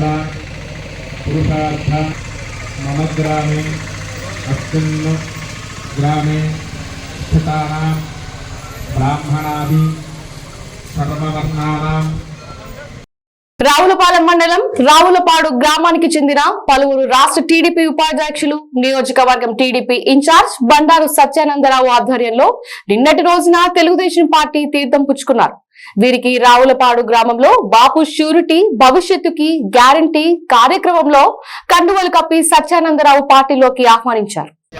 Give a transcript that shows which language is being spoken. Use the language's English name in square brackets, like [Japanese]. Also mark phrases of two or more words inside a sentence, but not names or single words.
[Sanskrit] पुरुषार्थ मम ग्रामे अस्मिन् ग्रामे स्थितानां ब्राह्मणादि सर्ववर्णानां [Telugu] రావులపాలెం మండలం రావులపాడు గ్రామానికి చెందిన పలువురు రాష్ట్ర టీడీపీ ఉపాధ్యక్షులు నియోజకవర్గం టీడీపీ ఇన్ఛార్జ్ బండారు సత్యానందరావు ఆధ్వర్యంలో నిన్నటి రోజున తెలుగుదేశం పార్టీ తీర్థం పుచ్చుకున్నారు. వీరికి రావులపాడు గ్రామంలో బాపు ష్యూరిటీ భవిష్యత్తుకి గ్యారంటీ కార్యక్రమంలో కండువలు కప్పి సత్యానందరావు పార్టీలోకి ఆహ్వానించారు.